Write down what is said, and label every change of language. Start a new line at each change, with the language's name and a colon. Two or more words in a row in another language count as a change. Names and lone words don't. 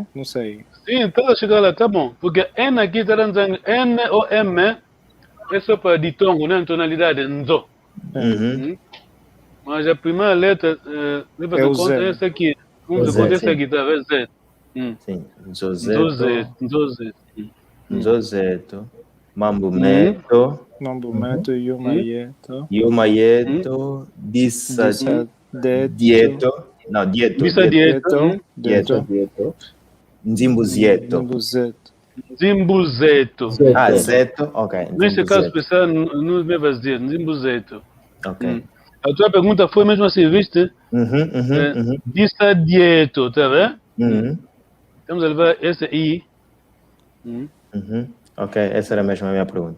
Portuguese: Não sei. Sim, então chegar lá, tá bom. Porque N aqui está dizendo N ou M é só para ditongo, né? Tonalidade, Nzo. Mas a primeira letra, leva em conta essa aqui. Vamos contar essa aqui, tá vendo? Z. Sim, Nzozeto. Nzozeto. Mambumeto. Mambumeto, Yumayeto. Yumayeto. Dieto. Não, Dieto. Dieto. Nzimbuzieto. Zimbuzeto. Zeto. Ok. Neste caso especial, não me vai dizer. Zimbuzeto. Ok. A tua pergunta foi mesmo assim, viste? Dieto, tá vendo? Temos a levar esse I. Ok, essa era mesmo a minha pergunta.